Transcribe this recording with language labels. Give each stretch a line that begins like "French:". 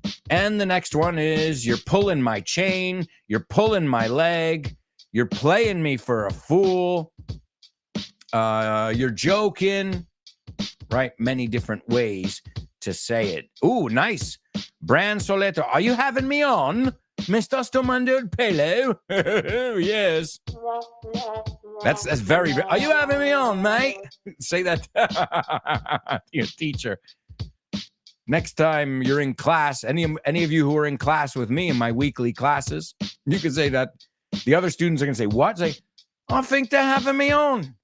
English: And the next one is you're pulling my chain, you're pulling my leg, you're playing me for a fool, you're joking, right? Many different ways to say it. Ooh, nice. Bran Soleto, are you having me on?
Spanish: ¿Me estás tomando el pelo?
English: Yes. That's very, are you having me on, mate? Say that to your teacher. Next time you're in class, any of you who are in class with me in my weekly classes, you can say that. The other students are going to say, what? Say, I think they're having me on.